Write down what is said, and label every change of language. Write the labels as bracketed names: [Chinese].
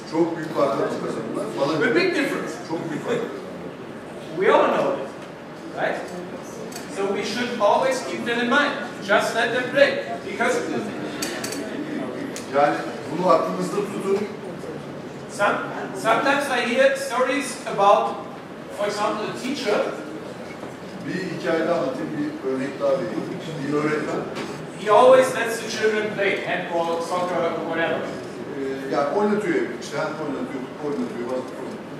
[Turkish] Çok büyük farklar kazanırlar. Bana [English] With big difference. [Turkish] çok büyük farklar kazanırlar. [English] We all know it, right? So we should always keep that in mind. Just let them play. Because [Turkish] Yani bunu aklınızda tutun. [English] sometimes I hear stories about, for example, a teacher. [Turkish] Bir hikayede anlatayım, bir örnek daha vereyim. Bir öğretmen, [English] He always lets the children play handball, soccer, whatever. [Turkish] yani oynatıyor, işte handball oynatıyor, futbol oynatıyor, basketbol oynatıyor.